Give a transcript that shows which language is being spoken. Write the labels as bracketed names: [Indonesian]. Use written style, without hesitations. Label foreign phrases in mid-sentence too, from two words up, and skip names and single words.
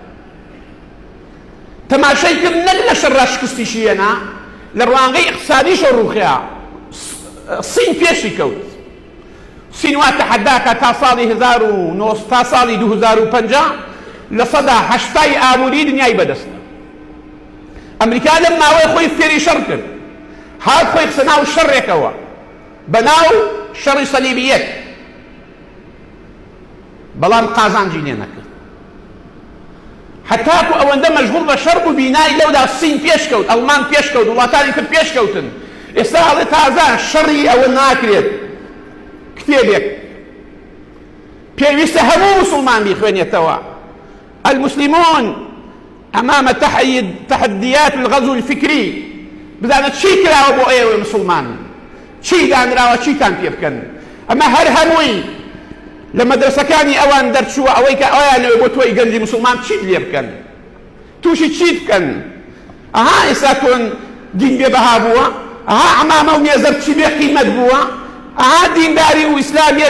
[Central Kurdish] تەماشای کرد نەک لە شەڕا شکستیشی هێنا لە ڕوانگەی اقتصادیشە ڕووخیا سین پێشی کەوت سین وا تەحەداکە تا ساڵی 1990 تا ساڵی 2050 لە سەدا 80 ئابووری دنیای بەدەستە ئەمریکا لەم ماوەی خۆی فێری شەڕ کرد هات خۆی خسە ناو شەڕێکەوە بەناو شەڕی سەلیبیەت بەڵام قازانجی لێ نەکرد هەتاکو ئەوەندە مەشغوڵ بە شەڕ بوو بینای لەودا سین پێشکەوت ئەڵمان پێشکەوت وڵاتانی تر پێشکەوتن ئێستا هەڵێ تازە شەڕی ئەوە ناکرێت کتێبێک پێویستە هەموو مسلمان بیخوێنێتەوە المسلمون أمام تحديات الغزو الفكري بزانت چی کراوە بۆ ئێوە مسلمان چی دانراوە چیتان پێ بکەن ئەمە هەر هەمووی لە مەدرسەکانی ئەوان دەرچووە ئەوەی کە ئەویانەوە بۆ تۆی گەنجی مسلمان چیت لێ بکەن تووشی چیت بکەن ئەها ئێستا تۆن دین بێبەها بووە ئەها عەمامە و نێزەر چی بێ قیمەت بووە ئەها دینداری و ئیسلامیە